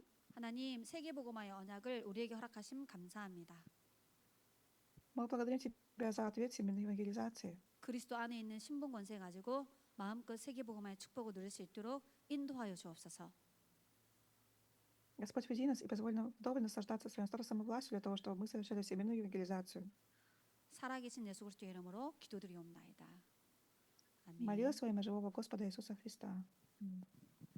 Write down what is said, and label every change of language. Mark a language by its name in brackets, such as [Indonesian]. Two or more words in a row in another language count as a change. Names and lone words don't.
[Korean] 하나님 세계 복음화의 언약을 우리에게 허락하심 감사합니다. [Russian] Мы благодарим Тебя за ответ именно евангелизации. [Korean] 그리스도 안에 있는 신분 권세 가지고 마음껏 세계 복음화의 축복을 누릴 수 있도록 인도하여 주옵소서. [Russian] Господь, веди нас и позволь нам вдоволь наслаждаться своим старостом и властью для того, чтобы мы совершали всемирную евангелизацию. [Korean] 살아계신 예수 그리스도의 이름으로 기도드리옵나이다. 아멘. [Russian] Молилась во имя живого Господа Иисуса Христа.